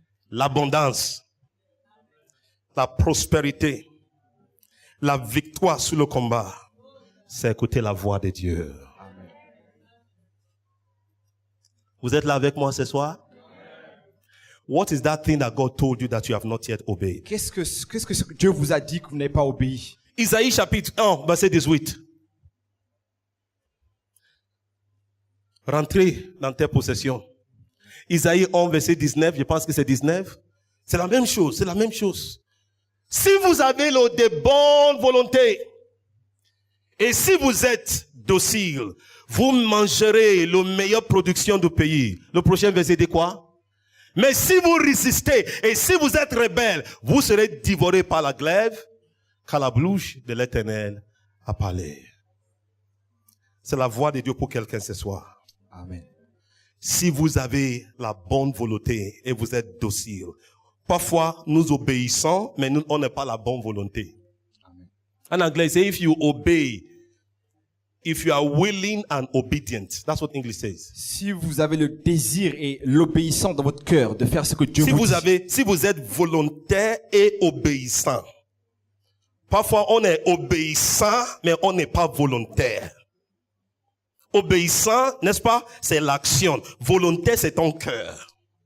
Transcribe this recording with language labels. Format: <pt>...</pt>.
<fr>L'abondance, la prospérité, la victoire sur le combat, c'est écouter la voix de Dieu. Amen. Vous êtes là avec moi ce soir?</fr> <en>What is that thing that God told you that you have not yet obeyed?</en> <fr>Qu'est-ce que Dieu vous a dit que vous n'avez pas obéi? Isaïe chapitre 1, verset 18. Rentrez dans tes possessions. Isaïe 1, verset 19, je pense que c'est 19. C'est la même chose, c'est la même chose. Si vous avez de bonnes volontés, et si vous êtes docile, vous mangerez la meilleure production du pays. Le prochain verset dit quoi? Mais si vous résistez, et si vous êtes rebelle, vous serez dévorés par la glaive, car la bouche de l'Éternel a parlé. C'est la voix de Dieu pour quelqu'un ce soir. Amen. Si vous avez la bonne volonté et vous êtes docile. Parfois, nous obéissons, mais on n'a pas la bonne volonté. Amen. En anglais, c'est</fr> <en>if you obey if you are willing and obedient, that's what English says.</en> <fr>Si vous avez le désir et l'obéissance dans votre cœur de faire ce que Dieu vous dit. Si vous êtes volontaire et obéissant. Parfois, on est obéissant, mais on n'est pas volontaire. Obéissant, n'est-ce pas? C'est l'action. Volontaire, c'est ton cœur.</fr>